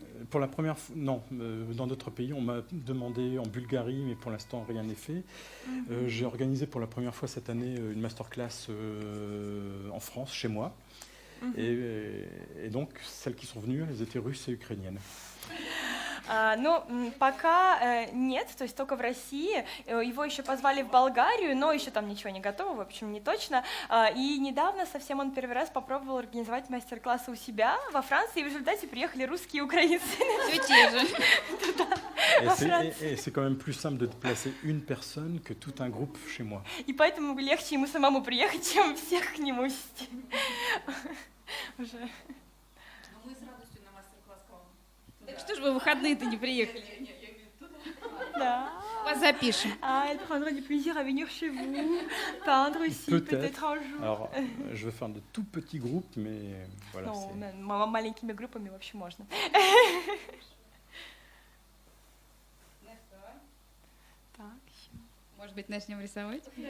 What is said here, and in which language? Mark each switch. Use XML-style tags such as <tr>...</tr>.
<fr>Pour la première fois, non. Dans d'autres pays, on m'a demandé en Bulgarie, mais pour l'instant, rien n'est fait. J'ai organisé pour la première fois cette année une masterclass en France, chez moi. Et donc, celles qui sont venues, elles étaient russes et ukrainiennes.</fr> <ru>Ну, пока нет, то есть только в России. Его еще позвали в Болгарию, но еще там ничего не готово, в общем, не точно. И недавно совсем он первый раз попробовал организовать мастер-классы у себя во Франции, и в результате приехали русские и украинцы. Все те же.</ru> <fr>Et c'est quand même plus simple de déplacer une personne que tout un groupe chez moi.</fr> <ru>И поэтому легче ему самому приехать, чем всех к нему вести. Уже. Мы с радостью на мастер-класс к вам. Так что ж вы в выходные-то не приехали? Я имею в виду туда. Да. Вас запишем.</ru> <fr>Ah, elle prendra du plaisir à venir chez vous, peindre aussi, peut-être un jour. Alors, je vais faire de tout petits groupes, mais voilà.</fr> <ru>Ну,</ru> <fr>c'est-</fr> <ru>маленькими группами вообще можно. Так. Может быть, начнем рисовать?</ru>